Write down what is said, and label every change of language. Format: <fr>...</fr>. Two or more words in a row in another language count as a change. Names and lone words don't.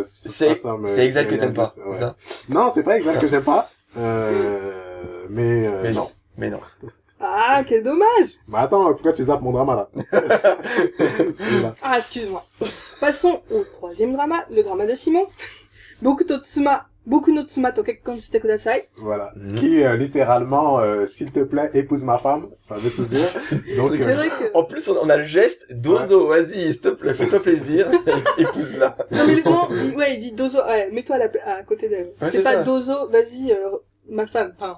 <fr>c'est Exile que t'aimes pas, ouais. Ça? Non, c'est pas Exile que j'aime pas, mais non. Mais non. Ah, quel dommage! Mais attends, pourquoi tu zappes mon drama, là? Ah, excuse-moi. Passons au 3e drama, le drama de Simon. Boku no Tsuma to kekkon shite kudasai. Voilà. Qui, littéralement, s'il te plaît, épouse ma femme. Ça veut tout dire. Donc, c'est vrai que... En plus, on a le geste, Dozo, vas-y, s'il te plaît, fais-toi plaisir, épouse-la. Non, mais il dit Dozo, ouais, mets-toi à côté d'elle. Ouais, c'est pas ça. Dozo, vas-y, ma femme, enfin.</fr>